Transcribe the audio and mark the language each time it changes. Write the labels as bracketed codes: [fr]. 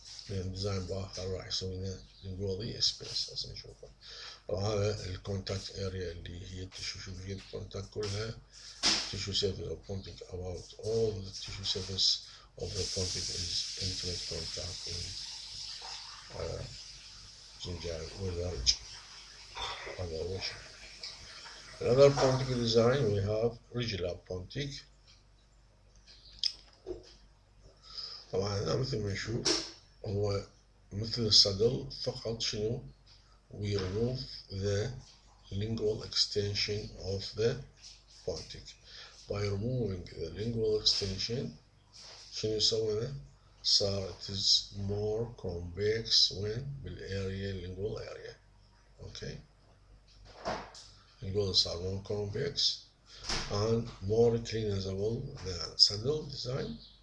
[ar] الديزاين بآخر راح يسوي لنا [en] lingual space [ar] هسه نشوفه. طبعا هذا الكونتاكت اريا اللي هي التشو، شوف الكونتاكت كلها [en] tissue surface of pontic. About all the tissue surface of the pontic is intimate contact with gingival ridge. Another pontic design we have regular pontic. [ar] طبعا هنا مثل ما نشوف هو مثل الصدل فقط شنو [en] we remove the lingual extension of the pontic. By removing the lingual extension [ar] شنو يسوي؟ صار [en] it is more convex when بالarea lingual area. Okay. lingual صار more convex and more cleanable than saddle design.